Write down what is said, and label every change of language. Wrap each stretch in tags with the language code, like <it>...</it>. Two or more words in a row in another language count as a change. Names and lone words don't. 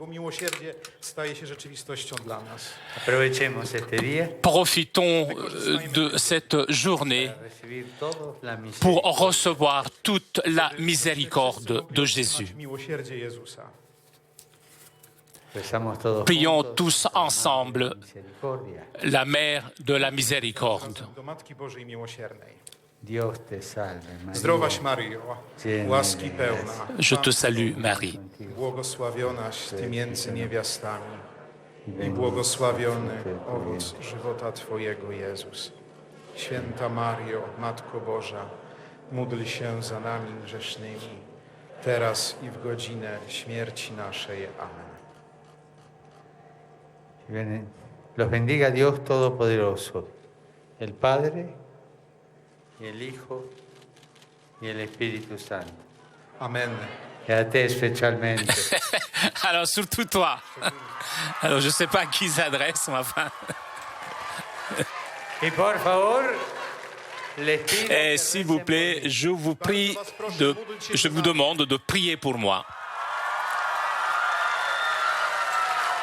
<fr>Profitons de cette journée pour recevoir toute la miséricorde de Jésus. Prions tous ensemble la Mère de la Miséricorde.</fr> <pl>Zdrowaś Maryjo, łaski pełna.</pl> <fr>Je te salue, Marie.</fr> <pl>Błogosławionaś Ty między niewiastami i błogosławiony owoc żywota Twojego, Jezus. Święta Mario, Matko Boża, módl się za nami grzesznymi, teraz i w godzinę śmierci naszej. Amen.</pl> <es>Los bendiga Dios Todopoderoso, el Padre, y el Hijo, y el Espíritu Santo. Amen.</es> <fr>Et à te spécialement. Alors, surtout toi. Alors, je ne sais pas à qui s'adresse, mais enfin.</fr> <es>Et por favor,</es> <fr>et s'il vous plaît, je vous demande de prier pour moi.</fr>